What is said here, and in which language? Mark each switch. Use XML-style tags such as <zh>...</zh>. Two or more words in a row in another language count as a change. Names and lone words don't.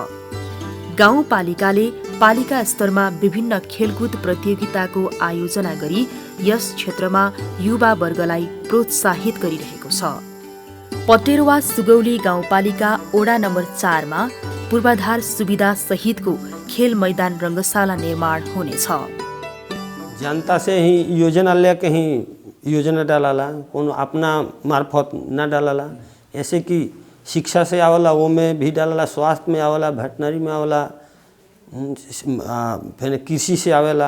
<ne>गाउँपालिकाले पालिका स्तरमा विभिन्न खेलकुद प्रतियोगिताको आयोजना गरी यस क्षेत्रमा युवा वर्गलाई प्रोत्साहित गरिरहेको छ। पटेरवा सुगौली गाउँपालिका वडा नम्बर 4 मा पूर्वाधार सुविधा सहितको खेल मैदान रङ्गशाला निर्माण हुनेछ।</ne> <bho>जनता से ही योजना लेके ही योजना डालाला, कोनो अपना मार्फत न डालाला। ऐसे कि शिक्षा से आवला वो में भी डालाला, स्वास्थ्य में आवला, वेटनरी में आवला, फिर कृषि से आवेला।</bho>